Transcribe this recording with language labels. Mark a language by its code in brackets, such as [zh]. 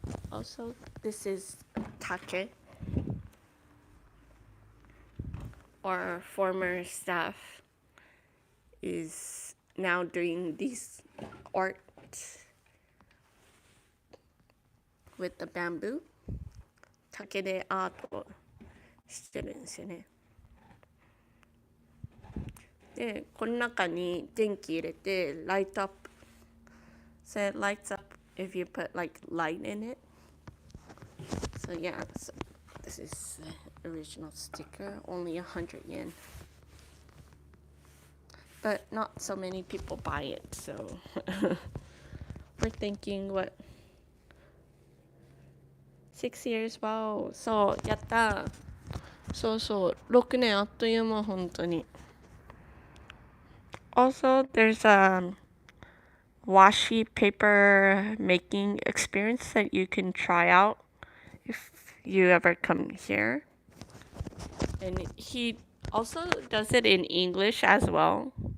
[en] Also, this is Take, our former staff is now doing these art with the bamboo. [ja] 竹でアートをしてるんですよね。で、この中に電気入れて、 [en] light up. So it lights up if you put like light in it. So yeah, so this is the original sticker, only 100 yen. But not so many people buy it, so we're thinking what, 6 years? [ja] Wow. そう、やった。そうそう、6年あっという間、本当に。 [en] Also, there's a washi paper making experience that you can try out if you ever come here. And he also does it in English as well.